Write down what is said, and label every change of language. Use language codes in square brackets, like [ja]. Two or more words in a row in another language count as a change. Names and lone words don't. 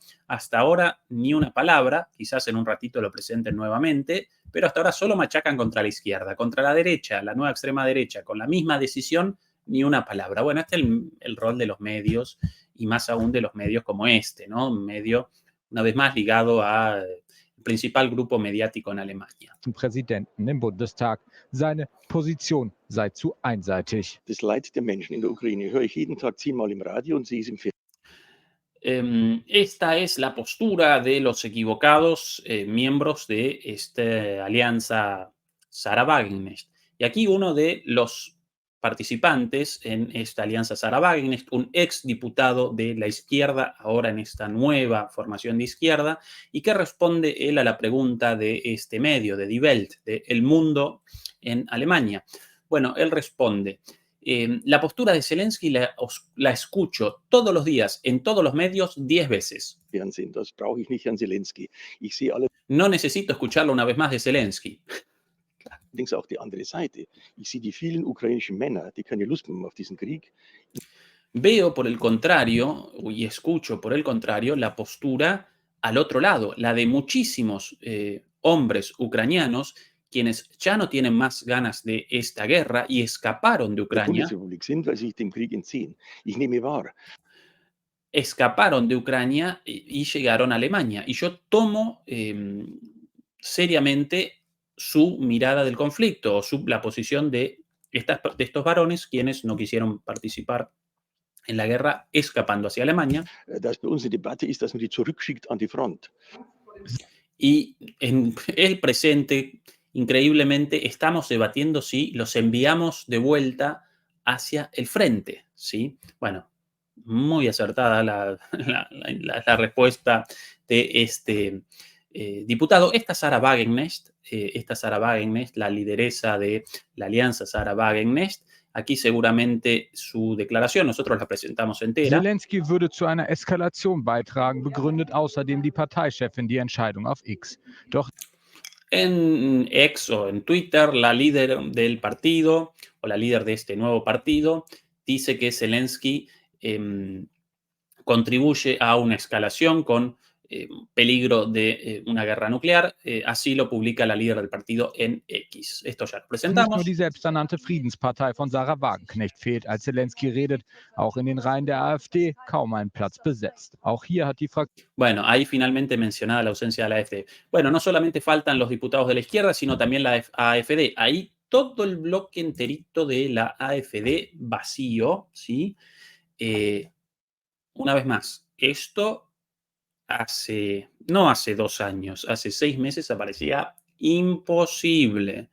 [es] Hasta ahora ni una palabra, quizás en un ratito lo presenten nuevamente, pero hasta ahora solo machacan contra la izquierda. Contra la derecha, la nueva extrema derecha, con la misma decisión, ni una palabra. Bueno, este es el rol de los medios y más aún de los medios como este, ¿no? Un medio, una vez más, ligado al principal grupo mediático en Alemania. [de] Zum Präsidenten im Bundestag. Seine Position sei zu einseitig. Das Leid der Menschen in der Ukraine höre ich jeden Tag 10-mal im Radio und sehe es im Fernsehen. [es] Esta es la postura de los equivocados miembros de esta alianza Sarah Wagenknecht. Y aquí uno de los participantes en esta alianza Sarah Wagenknecht, un ex diputado de la izquierda, ahora en esta nueva formación de izquierda, y que responde él a la pregunta de este medio, de Die Welt, de El Mundo en Alemania. Bueno, él responde: la postura de Zelensky la escucho todos los días, en todos los medios, 10 veces. [de] Fernsehen. Das brauche ich nicht an Zelensky. Ich sehe [es] No necesito escucharlo una vez más de Zelensky. [de] allerdings auch die andere Seite. Ich sehe die vielen ukrainischen Männer, die keine Lust mehr haben auf diesen Krieg. [es] Veo por el contrario, y escucho por el contrario, la postura al otro lado, la de muchísimos hombres ucranianos quienes ya no tienen más ganas de esta guerra y escaparon de [de] Der [es] Ucrania. [de] Bundesrepublik sind, weil sie sich dem Krieg entziehen. Ich nehme wahr, [es] Escaparon de Ucrania y llegaron a Alemania. Y yo tomo seriamente su mirada del conflicto o la posición de estos varones, quienes no quisieron participar en la guerra, escapando hacia Alemania. [de] Dass bei uns die Debatte ist, dass man die zurückschickt an die Front. [es] Y en el presente, increíblemente, estamos debatiendo si los enviamos de vuelta hacia el frente, ¿sí? Bueno, muy acertada la respuesta de este diputado. Esta Sarah Wagenknecht, la lideresa de la alianza Sarah Wagenknecht, aquí seguramente su declaración, nosotros la presentamos entera. [de] Zelensky würde zu einer Eskalation beitragen, begründet außerdem die Parteichefin die Entscheidung auf X. Doch [es] En X o en Twitter, la líder del partido o la líder de este nuevo partido dice que Zelensky contribuye a una escalación con peligro de una guerra nuclear. Así lo publica la líder del partido en X. Esto ya lo [de] nicht [es] presentamos. [de] nur die selbsternannte Friedenspartei von Sarah Wagenknecht fehlt, als Zelensky redet, auch in den Reihen der AfD kaum ein Platz besetzt. Auch hier hat die Fraktion [es] Bueno, ahí finalmente mencionada la ausencia de la AfD. Bueno, no solamente faltan los diputados de la izquierda, sino también la AfD. Ahí todo el bloque enterito de la AfD vacío, ¿sí? Una vez más, esto no hace 2 años, hace 6 meses aparecía imposible.